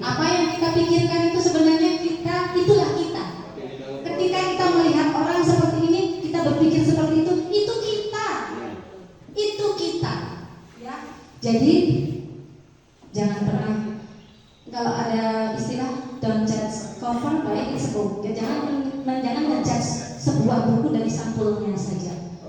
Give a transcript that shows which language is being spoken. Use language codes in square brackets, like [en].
[id] Apa yang kita pikirkan itu sebenarnya itulah kita. Ketika kita melihat orang seperti ini, kita berpikir seperti itu kita. Itu kita. Ya. Jadi jangan pernah, kalau ada istilah [en] don't judge cover by its book. [id] Ya, jangan ngejudge sebuah buku dari sampulnya saja.